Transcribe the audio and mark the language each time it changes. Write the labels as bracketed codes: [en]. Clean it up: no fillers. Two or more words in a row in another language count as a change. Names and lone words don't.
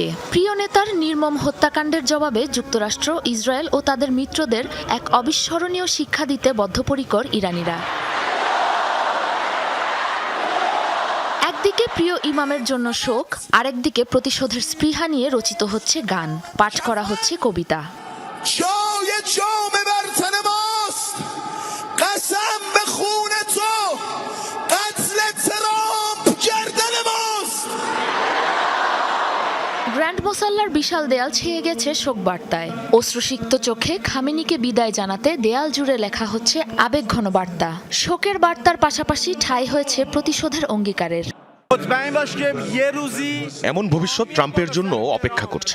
[bn] প্রিয় নেতার নির্মম হত্যাকাণ্ডের জবাবে যুক্তরাষ্ট্র, ইসরায়েল ও তাদের মিত্রদের এক অবিস্মরণীয় শিক্ষা দিতে বদ্ধপরিকর ইরানিরা। একদিকে প্রিয় ইমামের জন্য শোক, আরেকদিকে প্রতিশোধের স্পৃহা নিয়ে রচিত হচ্ছে গান, পাঠ করা হচ্ছে কবিতা। [fa] قسم به خون تو قتل ترامپ گردن ماست। [bn] গ্র্যান্ড মোসাল্লার বিশাল দেয়াল ছেয়ে গেছে শোকবার্তায়। অশ্রুসিক্ত চোখে খামেনিকে বিদায় জানাতে দেয়াল জুড়ে লেখা হচ্ছে আবেগঘন বার্তা। শোকের বার্তার পাশাপাশি ঠাঁই হয়েছে প্রতিশোধের অঙ্গীকারের। এমন ভবিষ্যৎ ট্রাম্পের জন্য অপেক্ষা করছে।